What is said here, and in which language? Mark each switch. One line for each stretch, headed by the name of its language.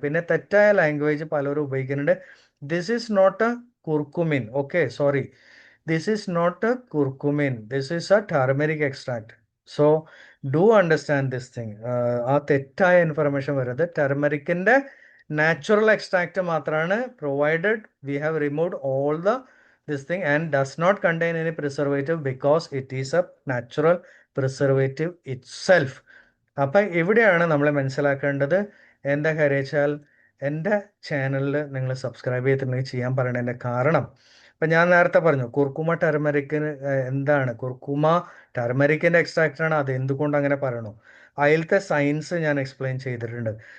Malayalam: പിന്നെ തെറ്റായ ലാംഗ്വേജ് പലരും ഉപയോഗിക്കുന്നുണ്ട്.
English: This is not a curcumin, okay, sorry, this is not a curcumin, this is a turmeric extract. So do understand this thing.
Malayalam: ആ തെറ്റായ information വരുന്നത് ടർമറിക്കിൻ്റെ natural extract മാത്രമാണ്.
English: Provided we have removed all the this thing and does not contain any preservative because it is a natural preservative itself.
Malayalam: അപ്പം ഇവിടെയാണ് നമ്മൾ മനസ്സിലാക്കേണ്ടത്. എന്താ കാര്യം വെച്ചാൽ എൻ്റെ ചാനലിൽ നിങ്ങൾ സബ്സ്ക്രൈബ് ചെയ്തിട്ടുണ്ടെങ്കിൽ ചെയ്യാൻ പറയണതിൻ്റെ കാരണം, അപ്പം ഞാൻ നേരത്തെ പറഞ്ഞു കുർക്കുമ ടർമറിക്കിന് എന്താണ്, കുർക്കുമ ടർമറിക്കിൻ്റെ എക്സ്ട്രാക്റ്റാണ്. അത് എന്തുകൊണ്ട് അങ്ങനെ പറയണു, അതിലത്തെ സയൻസ് ഞാൻ എക്സ്പ്ലെയിൻ ചെയ്തിട്ടുണ്ട്.